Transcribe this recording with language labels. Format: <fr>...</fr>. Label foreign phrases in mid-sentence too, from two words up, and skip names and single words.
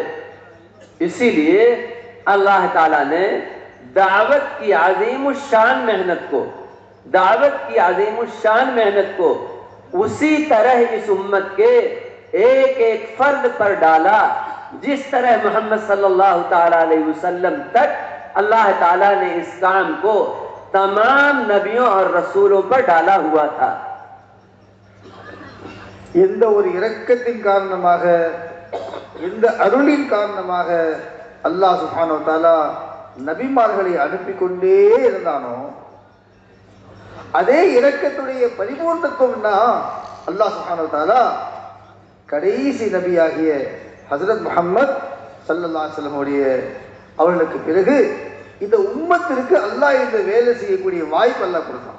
<ur>اسی لیے اللہ تعالیٰ نے دعوت کی عظیم الشان محنت کو اسی طرح اس امت کے ایک ایک فرد پر ڈالا، جس طرح محمد</ur> <ar>صلی اللہ تعالی علیہ وسلم</ar> <ur>تک اللہ تعالیٰ نے اس کام کو تمام نبیوں اور رسولوں پر ڈالا ہوا تھا۔</ur> <ta>எந்த ஒரு இரக்கத்தின் காரணமாக, எந்த அருளின் காரணமாக அல்லாஹ்</ta> <ar>سبحانه وتعالى</ar> <ta>நபிமார்களை அனுப்பி கொண்டே இருந்தானோ, அதே இரக்கத்துடைய பரிபூர்ணத்துவம்னா அல்லாஹ்</ta> <ar>سبحانه وتعالى</ar> <ta>கடைசி நபியாகிய ஹஜ்ரத் முஹம்மத்</ta> <ar>صلى الله عليه وسلم</ar> <ta>அவர்களுக்கு பிறகு இந்த உம்மத்திற்கு அல்லாஹ் இந்த வேலை செய்யக்கூடிய வாய்ப்பு அல்லாஹ் கொடுத்தான்.</ta>